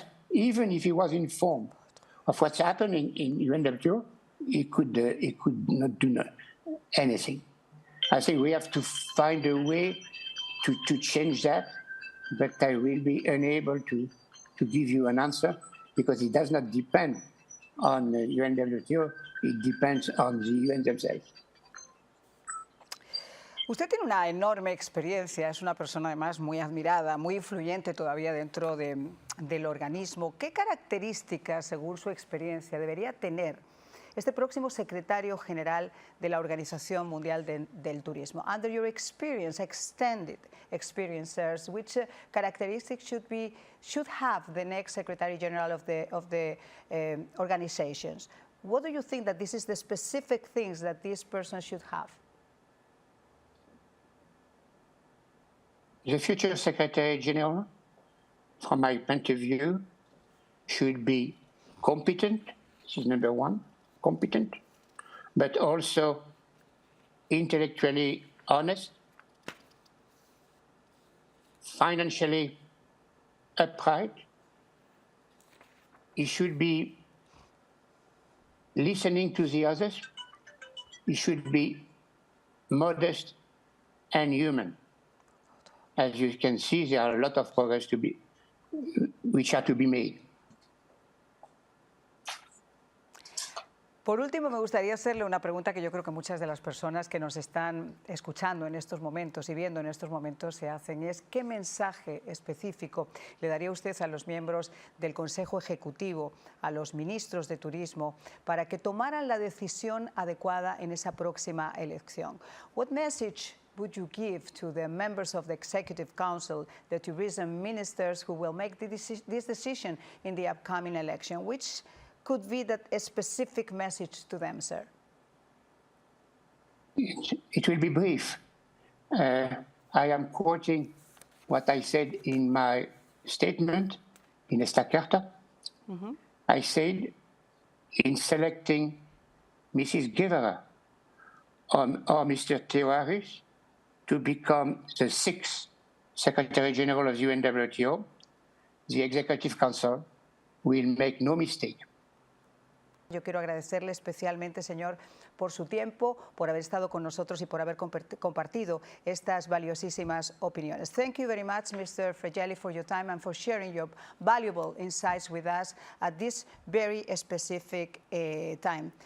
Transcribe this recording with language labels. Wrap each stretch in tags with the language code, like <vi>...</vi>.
<en>Even if he was informed of what's happening in UNWTO, he could not do anything. I think we have to find a way to change that, but I will be unable to give you an answer because it does not depend on the UNWTO, it depends on the UN themselves.</en> <es>Usted tiene una enorme experiencia, es una persona además muy admirada, muy influyente todavía dentro del organismo. ¿Qué características, según su experiencia, debería tener este próximo secretario general de la Organización Mundial del Turismo?</es> <en>Under your experience, extended experience, sirs, which characteristics should have the next Secretary General of the organizations? What do you think that this is the specific things that this person should have? The future Secretary General, from my point of view, should be competent. This is number one, competent, but also intellectually honest, financially upright. He should be listening to the others. He should be modest and human. As you can see, there are a lot of progress which are to be made.</en> <es>Por último, me gustaría hacerle una pregunta que yo creo que muchas de las personas que nos están escuchando en estos momentos y viendo en estos momentos se hacen, y es ¿qué mensaje específico le daría usted a los miembros del Consejo Ejecutivo, a los ministros de Turismo, para que tomaran la decisión adecuada en esa próxima elección?</es> <en>What message would you give to the members of the Executive Council, the tourism ministers who will make this decision in the upcoming election? Which could be that a specific message to them, sir? It will be brief. I am quoting what I said in my statement in</en> <es>esta carta.</es> <en>I said, in selecting Mrs. Guevara or Mr. Terraris to become the 6th Secretary General of the UNWTO, the Executive Council will make no mistake.</en> <es>Yo quiero agradecerle especialmente, señor, por su tiempo, por haber estado con nosotros y por haber compartido estas valiosísimas opiniones.</es> <en>Thank you very much, Mr. Frangialli, for your time and for sharing your valuable insights with us at this very specific time.</en>